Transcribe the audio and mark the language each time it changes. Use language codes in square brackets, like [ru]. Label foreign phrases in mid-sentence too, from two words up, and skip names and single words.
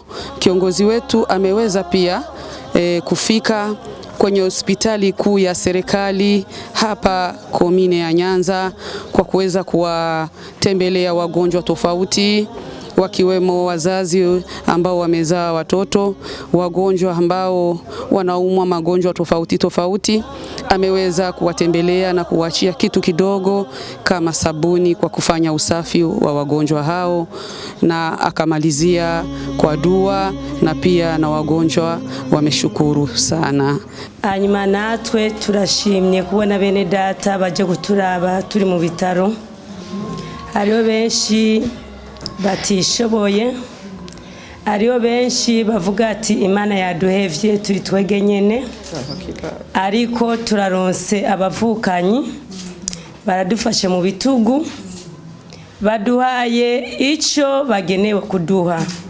[sw] Kiongozi wetu ameweza pia kufika kwenye hospitali kuu ya serikali hapa Komine ya Nyanza kwa kuweza kuwatembelea wagonjwa tofauti, wakiwemo wazazi ambao wamezaa watoto, wagonjwa ambao wanaumwa magonjwa tofauti. Ameweza kuwatembelea na kuachia kitu kidogo kama sabuni kwa kufanya usafi wa wagonjwa hao, na akamalizia kwa dua, na pia na wagonjwa wameshukuru sana. [rn] Hanyuma natwe turashimye kubona bene data baje guturaba turi mu bitaro. Hariho benshi batishoboye, hariho benshi bavuga ati Imana yaduhevye turi twege nyene, ariko turaronse abavukanyi baradufashe mu bitugu, baduhaye ico bagenewe kuduha.